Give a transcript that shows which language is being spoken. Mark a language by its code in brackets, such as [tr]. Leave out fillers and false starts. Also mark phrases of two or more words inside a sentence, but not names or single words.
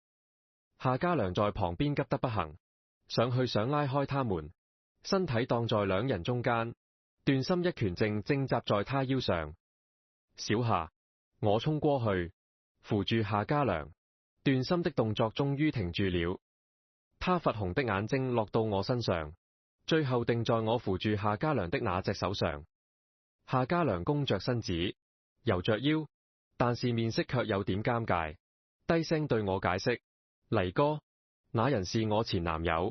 [zh] 夏家良在旁邊急得不行，上去想拉開他們，身體擋在兩人中間，段心一拳正砸在他腰上。小夏，我衝過去，扶住夏家良，段心的動作終於停住了。他煥紅的眼睛落到我身上，最後定在我扶住夏家良的那隻手上。夏家良弓着身子，揉着腰，但是面色卻有點尷尬，低聲對我解釋：黎哥，那人是我前男友。